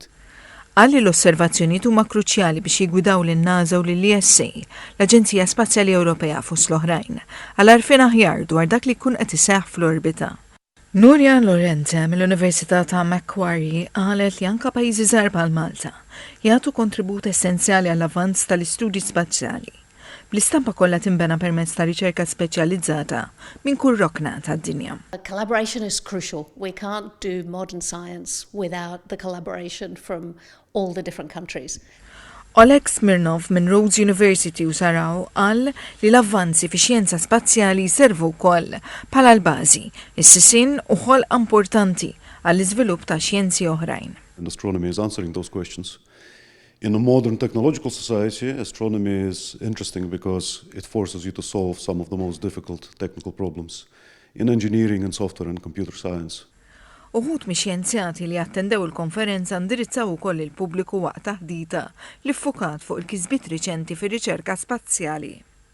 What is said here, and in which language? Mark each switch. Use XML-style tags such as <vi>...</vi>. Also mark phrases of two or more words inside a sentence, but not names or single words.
<mt>Għalli l-osservazzjonijiet huma kruċjali biex jigwidaw lin-NASA u lill-ESA, l-Aġenzija Spazjali Ewropea fost l-oħrajn, għal għarfien aħjar dwar dak li jkun qed iseħħ fl-orbita. Nuria Lorenza mill-Università ta' Macquarie qalet li anke pajjiżi żgħar bħal Malta jagħtu kontribut essenzjali għall-avvanz tal-istudji spazjali. Bl-istampa kollha tinbena permezz ta' riċerka speċjalizzata minn kull rokna tad-dinja.</mt> <en>Collaboration is crucial. We can't do modern science without the collaboration from all the different countries.</en> <mt>Oleg Smirnov minn Rhodes University u Saraw qal li l-avvanzi fi xjenza spazjali jservu wkoll bħala l-bażi, is-sisin u ħolq importanti għall-iżvilupp ta' xjenzi oħrajn.</mt> <en>And astronomy is answering those questions. In a modern technological society, astronomy is interesting because it forces you to solve some of the most difficult technical problems in engineering and software and computer science.</en> <mt>Uħud mix-xjenzjati li attendew il-konferenza ndirizzaw ukoll il-pubbliku waqt taħdita li ffukat fuq il-kisbiet riċenti fir-riċerka spazjali.</mt>